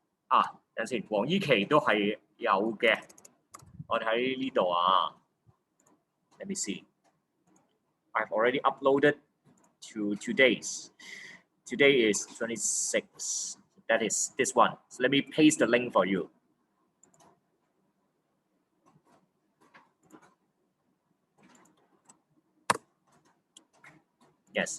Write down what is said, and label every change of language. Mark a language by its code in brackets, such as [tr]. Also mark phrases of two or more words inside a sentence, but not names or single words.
[yue] 等陣先，黃依琪都係有嘅。我哋喺呢度啊。 [en] Let me see. I've already uploaded to today's. Today is 26. That is this one. So let me paste the link for you. Yes.